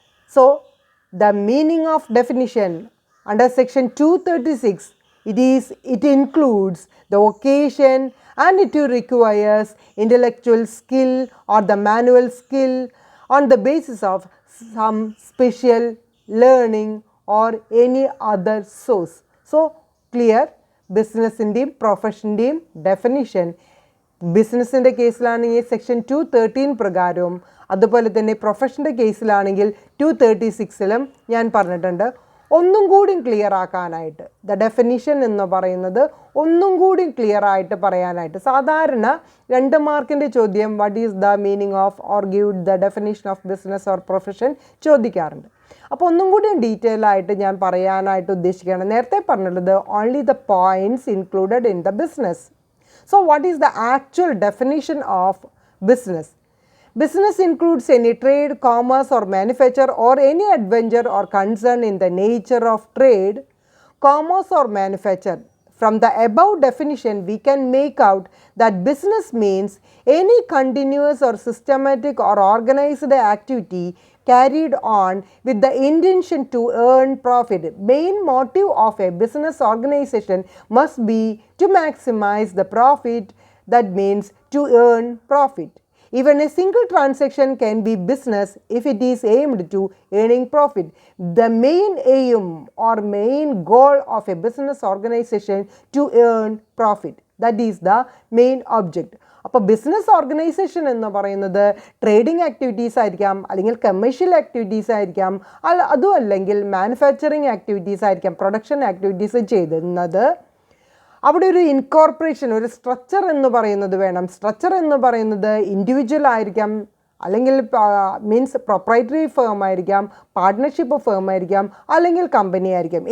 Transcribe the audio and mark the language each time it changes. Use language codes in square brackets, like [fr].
[en] So the meaning of definition under section 236, it includes the vocation and it requires intellectual skill or the manual skill on the basis of some special learning or any other source. So clear, business-ന്റെയും profession-ന്റെയും definition. [ml] ബിസിനസ്സിൻ്റെ കേസിലാണെങ്കിൽ section 213 പ്രകാരവും അതുപോലെ തന്നെ പ്രൊഫഷൻ്റെ കേസിലാണെങ്കിൽ 236ലും ഞാൻ പറഞ്ഞിട്ടുണ്ട്. ഒന്നും കൂടി clear ആക്കാനായിട്ട് the definition എന്ന് പറയുന്നത് ഒന്നും കൂടി ക്ലിയർ ആയിട്ട് പറയാനായിട്ട് സാധാരണ 2 മാർക്കിൻ്റെ ചോദ്യം what is the meaning of or give the definition of business or profession ചോദിക്കാറുണ്ട്. അപ്പോൾ ഒന്നും കൂടി ഡീറ്റെയിൽ ആയിട്ട് ഞാൻ പറയാനായിട്ട് ഉദ്ദേശിക്കുകയാണ്. നേരത്തെ പറഞ്ഞിട്ടുള്ളത് only the points included in the business. [en] So what is the actual definition of business? Business includes any trade, commerce or manufacture or any adventure or concern in the nature of trade, commerce or manufacture. From the above definition, we can make out that business means any continuous or systematic or organized activity carried on with the intention to earn profit. Main motive of a business organization must be to maximize the profit, that means to earn profit. Even a single transaction can be business if it is aimed to earning profit. The main aim or main goal of a business organization to earn profit. That is the main object. [ml] അപ്പോൾ business organisation എന്ന് പറയുന്നത് trading activities ആയിരിക്കാം, അല്ലെങ്കിൽ commercial activities ആയിരിക്കാം, അതും അല്ലെങ്കിൽ manufacturing activities ആയിരിക്കാം, production activities ചെയ്യുന്നത്. അവിടെ ഒരു ഇൻകോർപ്പറേഷൻ, ഒരു സ്ട്രക്ചർ എന്ന് പറയുന്നത് വേണം. സ്ട്രക്ചർ എന്ന് പറയുന്നത് ഇൻഡിവിജ്വൽ ആയിരിക്കാം, അല്ലെങ്കിൽ മീൻസ് പ്രൊപ്രൈറ്ററി ഫേം ആയിരിക്കാം, പാർട്ട്ണർഷിപ്പ് ഫേം ആയിരിക്കാം, അല്ലെങ്കിൽ കമ്പനി ആയിരിക്കാം.